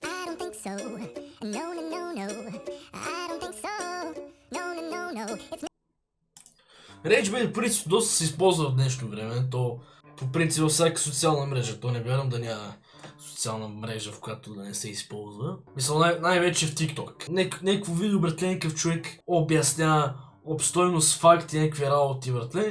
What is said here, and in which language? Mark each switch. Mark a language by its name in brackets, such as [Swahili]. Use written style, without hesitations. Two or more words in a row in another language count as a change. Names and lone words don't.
[English] don't think so. No, no, no, no. I don't think so. No, no, no, no. It's [Bulgarian] RageBait по принцип доста се използва в днешно време. То по принцип във всяка социална мрежа. То не вярвам да няма социална мрежа, в която да не се използва. Мисля, най-вече в TikTok. Някакво видео, братле, някакъв човек обяснява обстойно с факти някакви работи, братле.